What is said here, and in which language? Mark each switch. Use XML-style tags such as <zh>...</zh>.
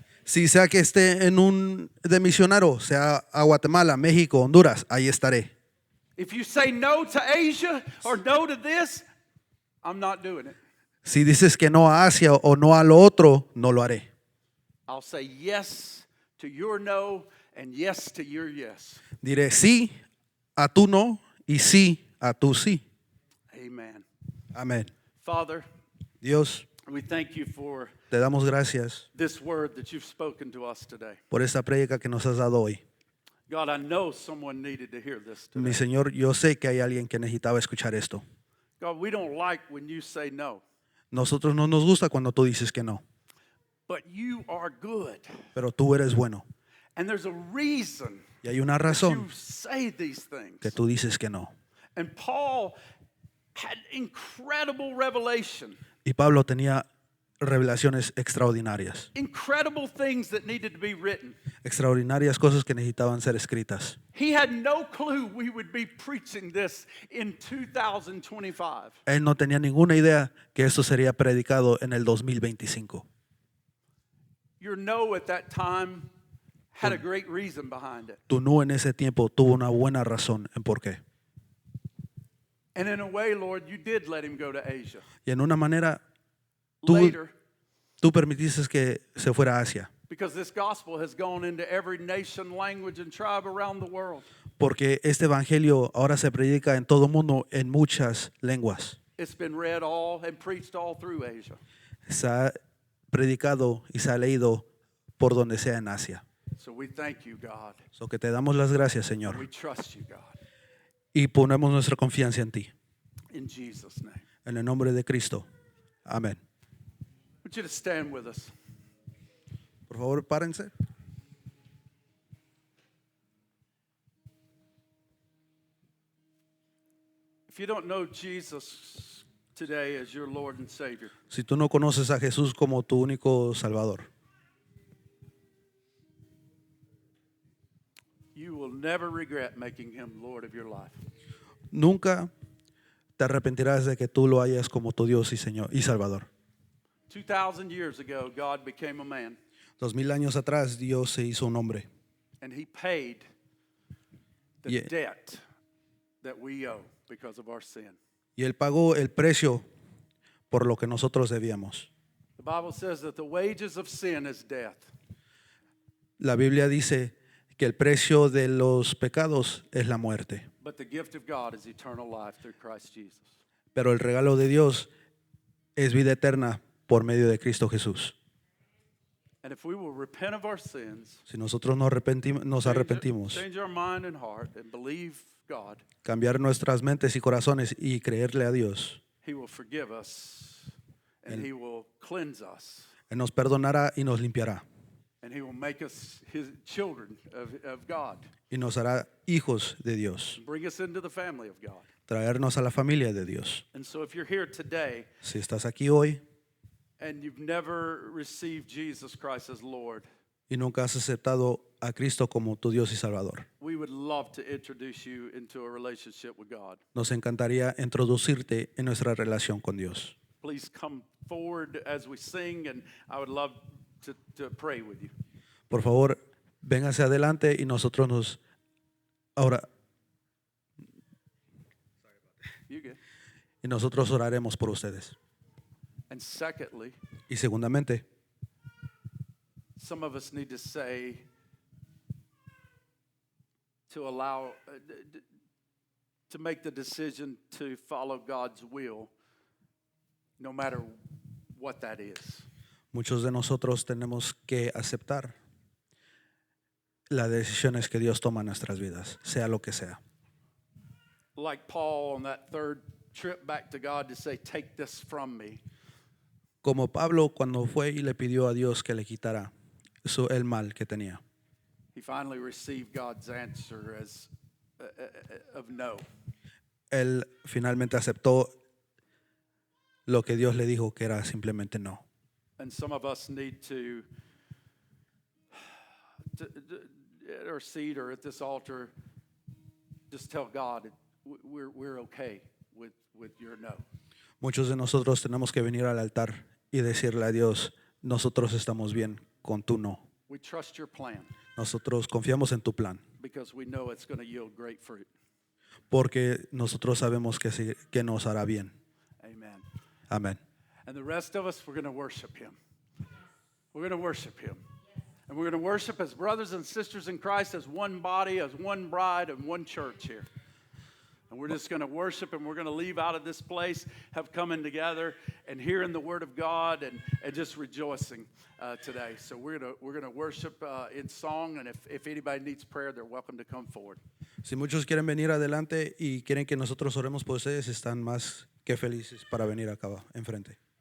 <es>Si sea que esté en un de misionero, sea a Guatemala, México, Honduras, ahí estaré.</es> <en>If you say no to Asia or no to this, I'm not doing it.</en> <es>Si dices que no a Asia o no a lo otro, no lo haré.</es> <en>I'll say yes to your no and yes to your yes.</en> <es>Diré sí a tu no y sí a tu sí.</es> <en>Amen.</en> <es>Amén.</es> <en>Father,</en> <es>Dios,</es> <en>we thank you for</en> <es>te damos gracias</es> <en>this word that you've spoken to us today.</en> <es>por esta prédica que nos has dado hoy.</es> <en>God, I know someone needed to hear this</en> <es>Mi</es> <en>today.</en> <es>Señor, yo sé que hay alguien que necesitaba escuchar esto.</es> <en>God, we don't like when you say no,</en> <es>Nosotros no nos gusta cuando tú dices que no,</es> <en>but you are good.</en> <es>pero tú eres bueno.</es> <en>And there's a reason</en> <es>Y hay una</es> <en>that</en> <es>razón</es> <en>you say these things.</en> <es>que tú dices que no.</es> <en>And Paul had incredible revelation,</en> <es>Y Pablo tenía revelaciones extraordinarias.</es> <en>incredible things that needed to be written.</en> <es>Extraordinarias cosas que necesitaban ser escritas.</es> <en>He had no clue we would be preaching this in 2025.</en> <es>Él no tenía ninguna idea que esto sería predicado en el 2025.</es> <en>Your no at that time had a great reason behind it.</en> <es>Tu no en ese tiempo tuvo una buena razón en por qué.</es> <en>And in a way, Lord, you did let him go to Asia.</en> <es>Y en una manera, tú</es> <en>Later,</en> <es>permitiste que se fuera a Asia.</es> <en>because this gospel has gone into every nation, language, and tribe around the world.</en> <es>Porque este evangelio ahora se predica en todo el mundo en muchas lenguas.</es> <en>It's been read all and preached all through Asia.</en> <es>Se ha predicado y se ha leído por donde sea en Asia.</es> <en>So we thank you, God.</en> <es>So que te damos las gracias,</es> <en>We</en> <es>Señor,</es> <en>trust you, God.</en> <es>y ponemos nuestra confianza en ti.</es> <en>In Jesus' name.</en> <es>En el nombre de Cristo. Amén.</es> <en>I want you to stand with us.</en> <es>Por favor, párense.</es> <en>If you don't know Jesus today as your Lord and Savior,</en> <es>Si tú no conoces a Jesús como tu único Salvador,</es> <en>you will never regret making him Lord of your life.</en> <es>nunca te arrepentirás de que tú lo hayas como tu Dios y Señor y Salvador.</es> <en>2,000 years ago, God became a man,</en> <es>2000 años atrás Dios se hizo un hombre</es> <en>and he paid the Yeah. debt that we owe because of our sin.</en> <es>y Él pagó el precio por lo que nosotros debíamos.</es> <en>The Bible says that the wages of sin is death,</en> <es>La Biblia dice que el precio de los pecados es la muerte,</es> <en>but the gift of God is eternal life through Christ Jesus.</en> <es>pero el regalo de Dios es vida eterna por medio de Cristo Jesús.</es> <en>And if we will repent of our sins,</en> <es>Si nosotros nos arrepentimos,</es> <en>change our mind and heart, and believe God,</en> <es>cambiar nuestras mentes y corazones y creerle a Dios,</es> <en>he will forgive us, and he will cleanse us,</en> <es>Él nos perdonará y nos limpiará</es> <en>and he will make us his children of God,</en> <es>y nos hará hijos de Dios,</es> <en>bring us into the family of God.</en> <es>traernos a la familia de Dios.</es> <en>And so if you're here today</en> <es>Si estás aquí hoy</es> <en>and you've never received Jesus Christ as Lord,</en> <es>y nunca has aceptado a Cristo como tu Dios y Salvador,</es> <en>we would love to introduce you into a relationship with God.</en> <es>nos encantaría introducirte en nuestra relación con Dios.</es> <en>Please come forward as we sing, and I would love to pray with you.</en> <es>Por favor, véngase adelante y nosotros ahora</es> <en>You good?</en> <es>y nosotros oraremos por ustedes.</es> <en>And secondly,</en> <es>Y segundamente,</es> <en>some of us need to say, to allow, to make the decision to follow God's will, no matter what that is.</en> <es>muchos de nosotros tenemos que aceptar las decisiones que Dios toma en nuestras vidas, sea lo que sea.</es> <en>Like Paul on that third trip back to God to say, take this from me.</en> <es>Como Pablo cuando fue y le pidió a Dios que le quitara el mal que tenía.</es> <en>He finally received God's answer as of no.</en> <es>Él finalmente aceptó lo que Dios le dijo que era simplemente no.</es> <en>And some of us need to at our seat or at this altar, just tell God we're okay with your no.</en> <es>Muchos de nosotros tenemos que venir al altar y decirle a Dios, nosotros estamos bien con tu no.</es> <en>We trust your plan</en> <es>Nosotros confiamos en tu plan,</es> <en>because we know it's going to yield great fruit.</en> <es>porque nosotros sabemos que nos hará bien.</es> <en>Amen.</en> <es>Amén.</es> <en>And the rest of us, we're going to worship him. We're going to worship him. And we're going to worship as brothers and sisters in Christ, as one body, as one bride, and one church here. And we're just going to worship, and we're going to leave out of this place, have coming together and hearing the word of God and just rejoicing today. So we're going to worship in song, and if anybody needs prayer, they're welcome to come forward.</en> <es>Si muchos quieren venir adelante y quieren que nosotros oremos por ustedes, están más que felices para venir acá enfrente.</es>